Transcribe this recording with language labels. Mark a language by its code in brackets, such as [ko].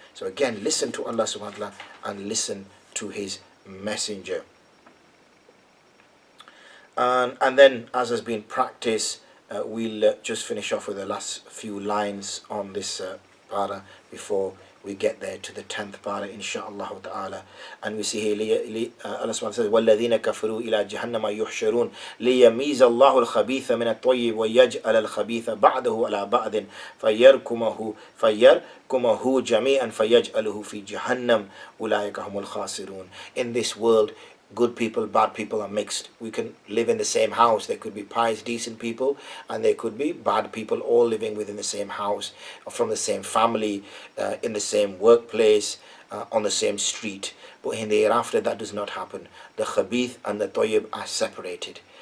[en] So again, listen to Allah subhanahu wa ta'ala and listen to His Messenger. And then, as has been practice, we'll just finish off with the last few lines on this para before we get there to the 10th para, insha'Allah ta'ala. And we see here, Allah subhanahu wa ta'ala says, [ar] وَالَّذِينَ كَفَرُوا إِلَى جَهَنَّمَ يُحْشَرُونَ لِيَمِيزَ اللَّهُ الْخَبِيثَ مِنَ الطَّيِّبِ وَيَجْعَلَ الْخَبِيثَ بَعْدَهُ عَلَى بَعْدٍ فَيَرْكُمَهُ جَمِيعًا فَيَجْعَلُهُ فِي جَهَنَّمَ أُولَٰئِكَ هُمُ الْخَاسِرُونَ. [en] In this world, good people, bad people are mixed. We can live in the same house. There could be pious, decent people, and there could be bad people all living within the same house, from the same family, in the same workplace, on the same street. But in the hereafter, that does not happen. The khabith and the tayyib are separated.